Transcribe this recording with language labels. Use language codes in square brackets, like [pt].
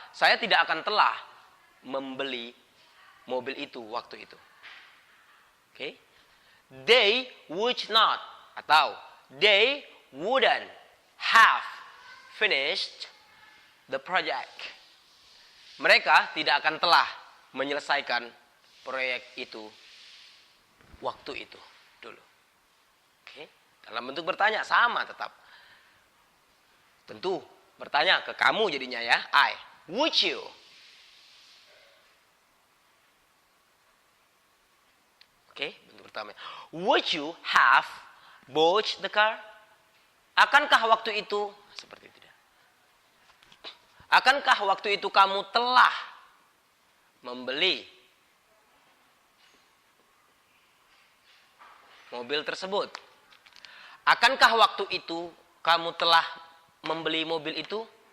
[id] Saya tidak akan telah membeli mobil itu waktu itu. Oke? [en] They would not [id] atau [en] they wouldn't have finished the project. [id] Mereka tidak akan telah menyelesaikan proyek itu waktu itu dulu. Oke? Dalam bentuk bertanya sama tetap. Tentu bertanya ke kamu jadinya ya. [en] I. Would you? [id] Oke, bentuk pertama. [en] Would you have bought the car? [id] Akankah waktu itu seperti itu? Akankah waktu itu kamu telah membeli mobil tersebut? Akankah waktu itu kamu telah membeli mobil itu?